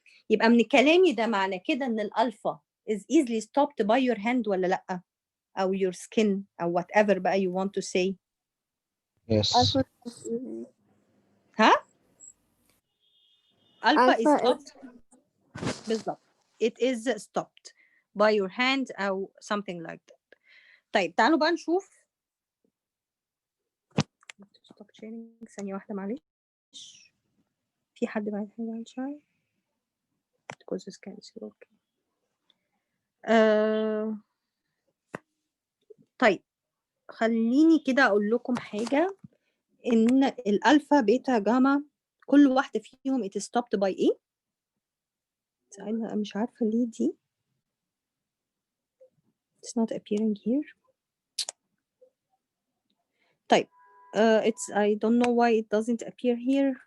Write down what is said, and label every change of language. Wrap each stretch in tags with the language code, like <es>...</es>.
<ar>يبقى من كلامي ده معنى كده ان الالفا</ar> <en>is easily stopped by your hand</en> <ar>ولا لا؟ او</ar> <en>your skin</en> <ar>او whatever بقى</ar> <en>you want to say. Yes. ها؟ alpha is Alpha stopped.</en> <ar>بالظبط.</ar> <en>It is stopped by your hand أو something like that.</en> <ar>طيب تعالوا بقى نشوف.</ar> <en>stop sharing</en> <ar>ثانية واحدة معلش. في حد بعد حاجة عن شاي؟</ar> <en>because it's cancel. okay.</en> <ar>طيب خليني كده أقول لكم حاجة، إن الألفا بيتا جاما كل واحدة فيهم</ar> <en>it is stopped by</en> <ar>إيه؟ أنا مش عارفة ليه دي</ar> <en>it's not appearing here. طيب it's I don't know why it doesn't appear here.</en>